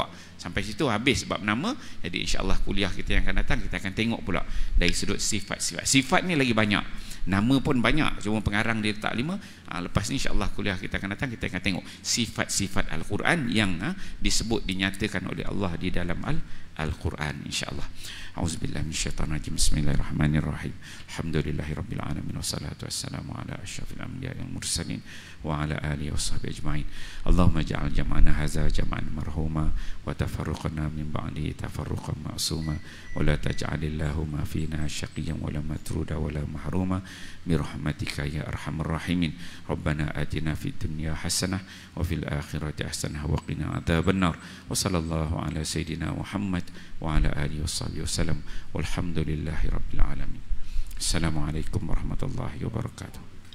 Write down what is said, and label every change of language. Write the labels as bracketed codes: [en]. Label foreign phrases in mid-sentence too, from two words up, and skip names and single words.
[ms] Sampai situ habis sebab nama. Jadi insya-Allah kuliah kita yang akan datang kita akan tengok pula dari sudut sifat-sifat. Sifat ni lagi banyak. Nama pun banyak, cuma pengarang dia letak 5. Lepas ni insya-Allah kuliah kita akan datang kita akan tengok sifat-sifat Al-Quran yang disebut, dinyatakan oleh Allah di dalam Al-Quran insya-Allah. [ar] أعوذ بالله من الشيطان الرجيم. بسم الله الرحمن الرحيم. الحمد لله رب العالمين والصلاة والسلام على أشرف الأنبياء والمرسلين وعلى آله وصحبه أجمعين. اللهم اجعل جمعنا هذا جمعا مرحوما وتفرقنا من بعده تفرقا معصوما ولا تجعل اللهم فينا شقيا ولا مطرودا ولا محروما برحمتك يا أرحم الراحمين. ربنا آتنا في الدنيا حسنة وفي الآخرة حسنة وقنا عذاب النار. وصلى الله على سيدنا محمد وعلى آله وصحبه وسلم والحمد لله رب العالمين. السلام عليكم ورحمة الله وبركاته.